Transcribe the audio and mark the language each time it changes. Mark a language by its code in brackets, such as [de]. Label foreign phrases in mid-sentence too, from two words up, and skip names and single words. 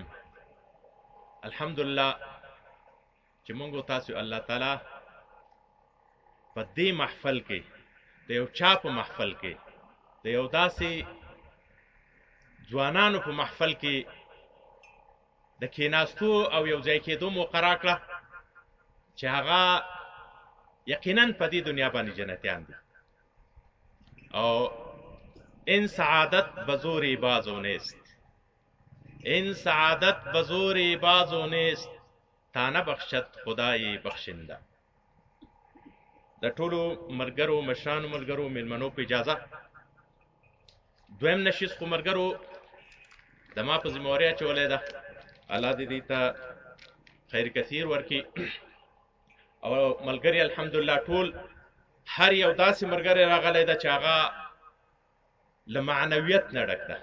[ps] الحمدلله چې موږ تاسو الله تعالی په دې محفل کې د یو چا په محفل کې د یو داسې ځوانانو په محفل کې د کېناستو او یو ځای کېدو موقع راکړه چې هغه یقینا په دې دنیا باندې جنتیان دي. [fa] او این سعادت بزوری بازو نیست، این سعادت بزوری بازو نیست، تا نبخشد خدای بخشنده. [ps] د ټولو ملګرو مشرانو ملګرو میلمنو په اجازه دویم نشیز خو ملګرو د ما په ذمهواري اچولې ده. الله دې دې ته خیر کثیر ورکړي. او ملګری الحمدلله ټول هر یو داسې ملګری راغلی ده چې هغه له معنویت نه ډک ده.